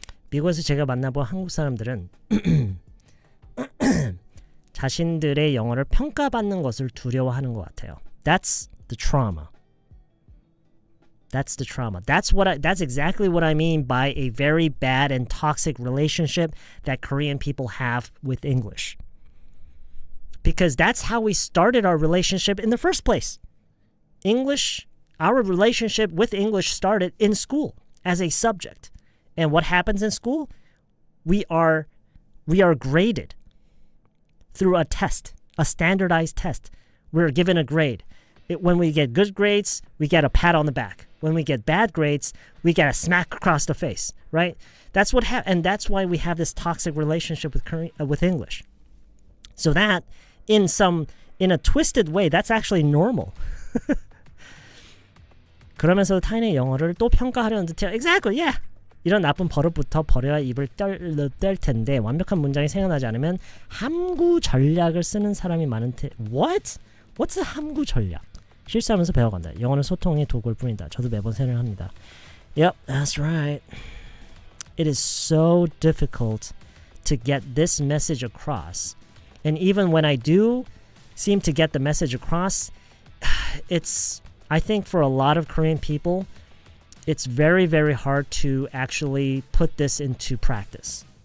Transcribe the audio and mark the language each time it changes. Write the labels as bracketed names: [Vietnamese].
[Korean] 미국에서 제가 만나본 한국 사람들은 자신들의 영어를 평가받는 것을 두려워하는 것 같아요. [English] That's the trauma. That's the trauma. That's exactly what I mean by a very bad and toxic relationship that Korean people have with English. Because that's how we started our relationship in the first place. Our relationship with English started in school as a subject. And what happens in school? We are graded through a test, a standardized test. We're given a grade. When we get good grades, we get a pat on the back. When we get bad grades, we get a smack across the face, right? That's what and that's why we have this toxic relationship with English. So that in a twisted way, that's actually normal. [Korean] 그러면서 타인의 영어를 또 평가하려는 듯해요. [English] Exactly, yeah. [Korean] 이런 나쁜 버릇부터 버려야 입을 뗄 텐데 완벽한 문장이 생각나지 않으면 함구 전략을 쓰는 사람이 많은 [English] What? What's a [Korean] 함구 전략? 실수하면서 배워간다. 영어는 소통의 도구일 뿐이다. 저도 매번 생각을 합니다. [English] Yep, that's right. It is so difficult to get this message across. And even when I do seem to get the message across, I think for a lot of Korean people, it's very, very hard to actually put this into practice.